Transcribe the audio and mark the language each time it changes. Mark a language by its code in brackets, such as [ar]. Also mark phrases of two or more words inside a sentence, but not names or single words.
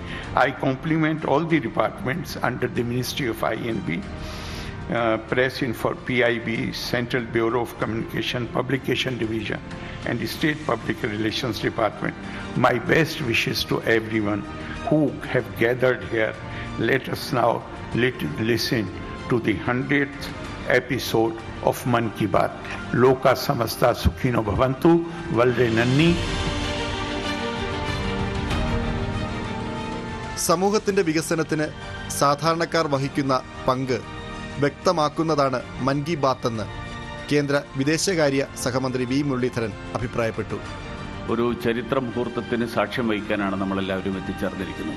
[en] I compliment all the departments under the Ministry of INB, Press Info, PIB, Central Bureau of Communication, Publication Division, and State Public Relations Department. My best wishes to everyone who have gathered here. Let us now listen to the 100th episode of Mann Ki Baat. [sa] लोका समस्ता सुखिनो भवन्तु. [ml] വളരെ നന്ദി. സമൂഹത്തിന്റെ വികസനത്തിന് സാധാരണക്കാർ വഹിക്കുന്ന പങ്ക് വ്യക്തമാക്കുന്നതാണ് മൻ കി ബാത്ത് എന്ന് കേന്ദ്ര വിദേശകാര്യ സഹമന്ത്രി വി മുരളീധരൻ അഭിപ്രായപ്പെട്ടു. ഒരു ചരിത്ര മുഹൂർത്തത്തിന് സാക്ഷ്യം വഹിക്കാനാണ് നമ്മളെല്ലാവരും എത്തിച്ചേർന്നിരിക്കുന്നത്.